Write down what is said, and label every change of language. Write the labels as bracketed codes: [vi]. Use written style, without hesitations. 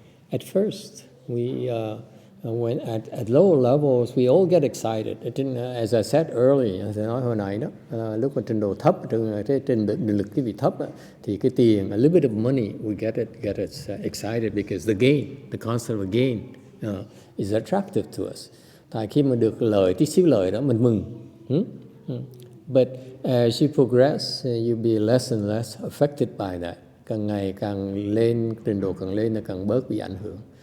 [en] At first, when at lower levels, we all get excited. As I said earlier, [vi] tôi nói hồi nãy đó, lúc mà trình độ thấp, trình độ lực cái vị thấp, thì cái tiền, [en] a little bit of money, we get us excited because the concept of gain is attractive to us. [vi] Tại khi mà được lợi, tí xíu lợi đó, mình mừng. [en] But as you progress, you'll be less and less affected by that. [vi] Càng ngày càng lên, trình độ càng lên là càng bớt bị ảnh hưởng.